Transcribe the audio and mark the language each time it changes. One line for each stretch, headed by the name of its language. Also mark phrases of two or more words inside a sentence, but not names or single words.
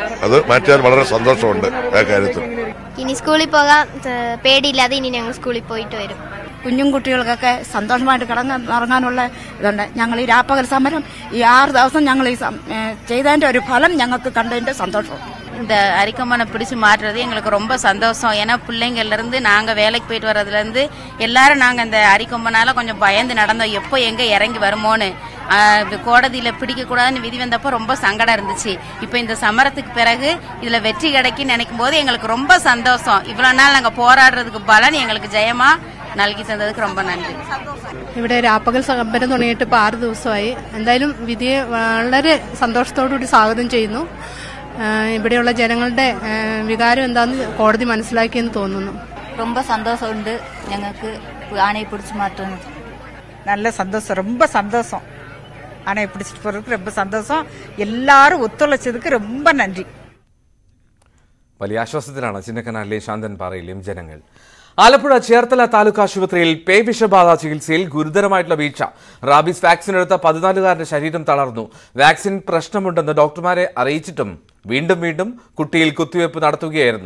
Malayalam: അത് മാറ്റിയാൽ വളരെ സന്തോഷമുണ്ട് ആ കാര്യത്തിൽ. ഇനി സ്കൂളിൽ പോകാൻ പേടിയില്ലാതെ ഇനി ഞങ്ങൾ സ്കൂളിൽ പോയിട്ട് വരും. കുഞ്ഞും കുട്ടികൾക്കൊക്കെ സന്തോഷമായിട്ട് ഇറങ്ങാനുള്ള ഇതുണ്ട്. ഞങ്ങൾ ഈ രാപ്പകൽ സമരം ഈ 6 ദിവസം ഞങ്ങൾ ഈ ചെയ്തതിന്റെ ഒരു ഫലം ഞങ്ങൾക്ക് കണ്ടതിന്റെ സന്തോഷം.
Tamil: இந்த அரிக்கம்பனை பிடிச்சி மாற்றுறது எங்களுக்கு ரொம்ப சந்தோஷம். ஏன்னா பிள்ளைங்கள்லேருந்து நாங்கள் வேலைக்கு போயிட்டு வர்றதுலேருந்து எல்லாரும் நாங்கள் இந்த அரிக்கம்பனால கொஞ்சம் பயந்து நடந்தோம், எப்போ எங்கே இறங்கி வருமோன்னு. கோடதியில் பிடிக்கக்கூடாதுன்னு விதி வந்தப்போ ரொம்ப சங்கடம் இருந்துச்சு. இப்போ இந்த சமரத்துக்கு பிறகு இதில் வெற்றி கிடைக்குன்னு நினைக்கும் போது எங்களுக்கு ரொம்ப சந்தோஷம். இவ்வளோ நாள் நாங்கள் போராடுறதுக்கு பலன் எங்களுக்கு ஜெயமா
Malayalam: നൽകി തന്നതിന്
Tamil: ரொம்ப നന്ദി.
Malayalam: ഇവിടെ രാപ്പകൽ സമരം തുടങ്ങിയിട്ട് ഇപ്പോൾ 6 ദിവസമായി. എന്തായാലും വിധിയെ വളരെ സന്തോഷത്തോടുകൂടി സ്വാഗതം ചെയ്യുന്നു. ഇവിടെയുള്ള ജനങ്ങളുടെ വികാരം എന്താണെന്ന് കോടതി മനസ്സിലാക്കിയെന്ന് തോന്നുന്നു.
Tamil: ரொம்ப சந்தோஷம்
Malayalam: ഞങ്ങൾക്ക് ആനയെ പിടിച്ചു മാറ്റുന്നത്.
Tamil: நல்ல சந்தோஷம், ரொம்ப சந்தோஷம். ஆனையை பிடிச்சிட்டு போறதுக்கு ரொம்ப சந்தோஷம். எல்லாரும் ஒத்துழைச்சதுக்கு ரொம்ப നന്ദി.
Malayalam: വലിയ ആശ്വാസത്തിലാണ് ചിന്നക്കനാലിലെയും ശാന്തൻപാറയിലെയും ജനങ്ങൾ. ആലപ്പുഴ ചേർത്തല താലൂക്ക് ആശുപത്രിയിൽ പേവിഷബാധ ചികിത്സയിൽ ഗുരുതരമായിട്ടുള്ള വീഴ്ച. റാബീസ് വാക്സിൻ എടുത്ത 14-കാരന്റെ ശരീരം തളർന്നു. വാക്സിൻ പ്രശ്നമുണ്ടെന്ന് ഡോക്ടർമാരെ അറിയിച്ചിട്ടും വീണ്ടും കുട്ടിയിൽ കുത്തിവയ്പ് നടത്തുകയായിരുന്നു.